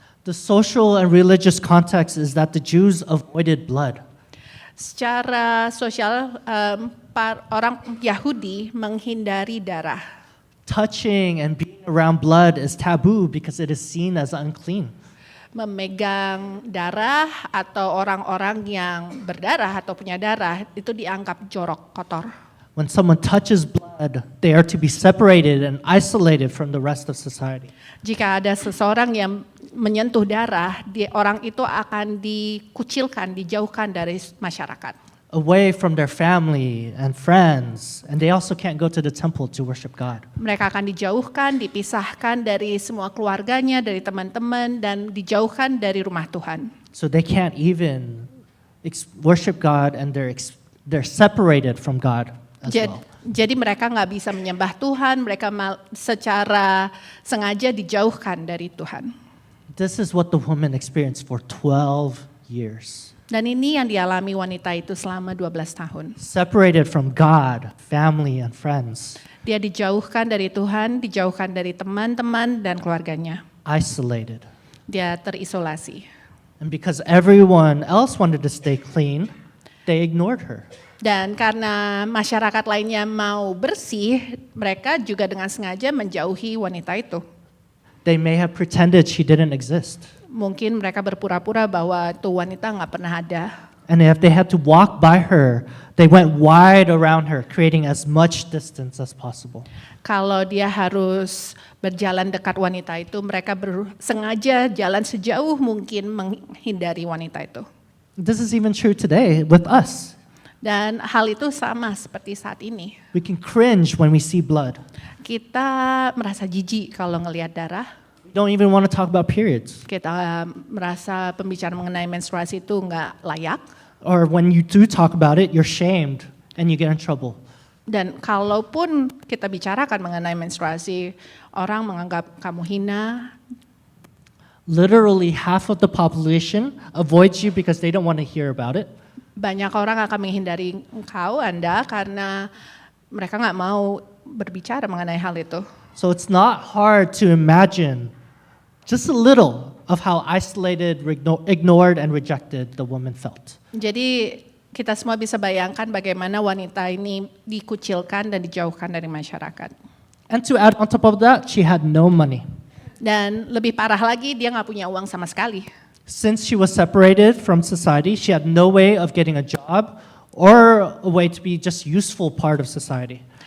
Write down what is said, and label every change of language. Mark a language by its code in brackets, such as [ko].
[en] The social and religious context is that the Jews avoided blood. [id] Secara sosial, orang Yahudi menghindari darah. [en] Touching and being around blood is taboo because it is seen as unclean. [id] Memegang darah atau orang-orang yang berdarah atau punya darah itu dianggap jorok, kotor. [en] When someone touches blood, they are to be separated and isolated from the rest of society. [id] Jika ada seseorang yang menyentuh darah, orang itu akan dikucilkan, dijauhkan dari masyarakat. [en] Away from their family and friends, and they also can't go to the temple to worship God. [id] Mereka akan dijauhkan, dipisahkan dari semua keluarganya, dari teman-teman, dan dijauhkan dari rumah Tuhan. [en] So they can't even worship God, and they're separated from God as well. [id] Jadi mereka nggak bisa menyembah Tuhan, mereka secara sengaja dijauhkan dari Tuhan. [en] This is what the woman experienced for 12 years. [id] Dan ini yang dialami wanita itu selama 12 tahun. [en] Separated from God, family, and friends. [id] Dia dijauhkan dari Tuhan, dijauhkan dari teman-teman dan keluarganya. [en] Isolated. [id] Dia terisolasi. [en] And because everyone else wanted to stay clean, they ignored her. [id] Dan karena masyarakat lainnya mau bersih, mereka juga dengan sengaja menjauhi wanita itu. [en] They may have pretended she didn't exist. [id] Mungkin mereka berpura-pura bahwa tuh wanita nggak pernah ada. [en] And if they had to walk by her, they went wide around her, creating as much distance as possible. [id] Kalau dia harus berjalan dekat wanita itu, mereka sengaja jalan sejauh mungkin menghindari wanita itu. [en] This is even true today with us. [id] Dan hal itu sama seperti saat ini. [en] We can cringe when we see blood. [id] Kita merasa jijik kalau ngelihat darah. [en] We don't even want to talk about periods. [id] Kita merasa pembicaraan mengenai menstruasi itu nggak layak. [en] Or when you do talk about it, you're shamed and you get in trouble. [id] Dan kalaupun kita bicarakan mengenai menstruasi, orang menganggap kamu hina. [en] Literally half of the population avoids you because they don't want to hear about it. [id] Banyak orang akan menghindari Anda, karena mereka nggak mau berbicara mengenai hal itu. [en] So it's not hard to imagine just a little of how isolated, ignored, and rejected the woman felt. [id] Jadi kita semua bisa bayangkan bagaimana wanita ini dikucilkan dan dijauhkan dari masyarakat. [en] And to add on top of that, she had no money. [id] Dan lebih parah lagi, dia nggak punya uang sama sekali. [en] Since she was separated from society, she had no way of getting a job or a way to be just useful part of society.